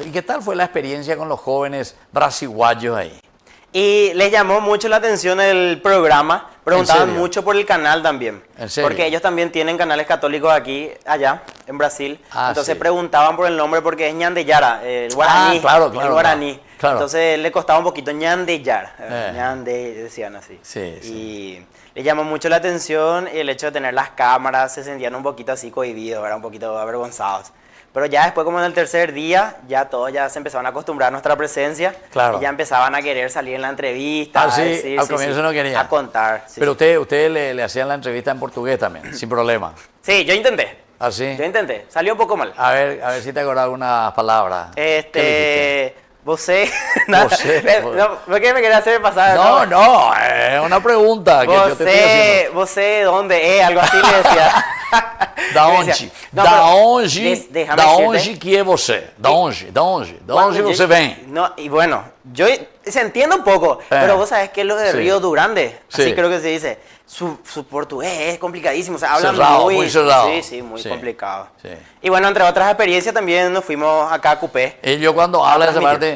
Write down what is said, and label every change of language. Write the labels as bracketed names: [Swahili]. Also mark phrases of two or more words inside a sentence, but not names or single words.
[Spanish] ¿Y qué tal fue la experiencia con los jóvenes brasiguayos ahí? Y les llamó mucho la atención el programa, preguntaban serio? mucho por el canal también. ¿En serio? Porque ellos también tienen canales católicos allá, en Brasil. Ah, Entonces sí. preguntaban por el nombre porque es Ñandeyara, el guaraní. claro, claro, el guaraní. claro. Entonces le costaba un poquito Ñandeyara. Eh. Ñande, decían así. Sí, Y les llamó mucho la atención el hecho de tener las cámaras, se sentían un poquito así cohibidos, ¿verdad? Un poquito avergonzados. Pero ya después, como en el tercer día, ya todos ya se empezaban a acostumbrar a nuestra presencia. Claro. Y ya empezaban a querer salir en la entrevista. Ah, sí, al comienzo no querían. A contar. Sí, Pero sí. ustedes le hacían la entrevista en portugués también, sin problema. Sí, yo intenté. ¿Ah, sí? Yo intenté. Salió un poco mal. A ver si te acordás algunas palabras. ¿Qué Vosé. Vosé. No, ¿por qué me quería hacer pasar? No, es una pregunta que yo te estoy haciendo. Vosé, ¿dónde? Algo así le decía. Da Le onde? decía, no, Da pero onde? déjame Da decirte. [Portuguese] onde que é você? Da onde? Da onde? Da [Spanish] Cuando onde yo- [Portuguese] você vem? [Spanish] No, y bueno, yo se entiende un poco, pero vos sabés que lo de Sí. Río do Grande, así Sí. creo que se dice, su portugués es complicadísimo, o sea, hablan Cerrado, muy cerrado. Sí, muy Sí. complicado. Sí. Y bueno, entre otras experiencias también nos fuimos acá a Cupé. Ellos cuando hablan esa transmitir.